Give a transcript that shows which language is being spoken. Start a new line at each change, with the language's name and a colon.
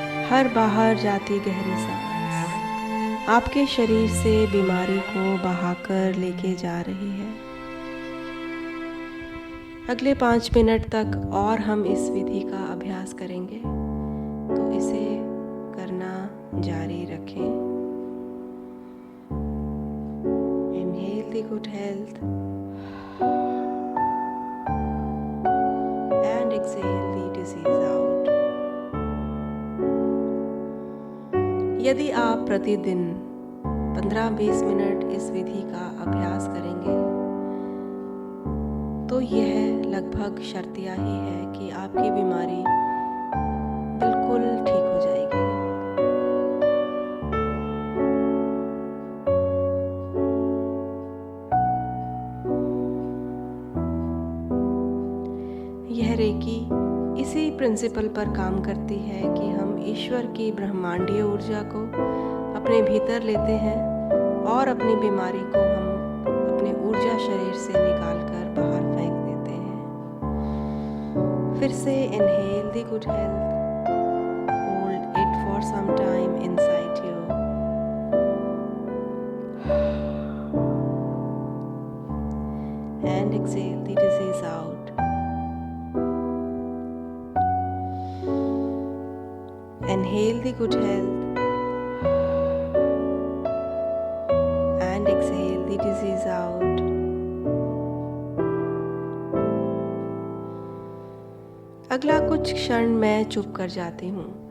Hindi: हर बाहर जाती गहरी सांस आपके शरीर से बीमारी को बहाकर लेके जा रही है। अगले 5 मिनट तक और हम इस विधि का अभ्यास करेंगे, तो इसे करना जारी रखें।
English: Inhale the good health and exhale the disease out.
Hindi: यदि आप प्रतिदिन 15-20 मिनट इस विधि का अभ्यास करेंगे, तो यह लगभग शर्तिया ही है कि आपकी बीमारी बिल्कुल ठीक हो जाएगी। यह रेकी इसी प्रिंसिपल पर काम करती है कि हम ईश्वर की ब्रह्मांडीय ऊर्जा को अपने भीतर लेते हैं और अपनी बीमारी को हम अपने ऊर्जा शरीर से निकाल कर बाहर फेंक देते हैं। फिर से
English: Inhale the good health, hold it for some time inside you and exhale the disease out. Inhale the good health and exhale the disease out.
Hindi: अगला कुछ क्षण मैं चुप कर जाती हूँ।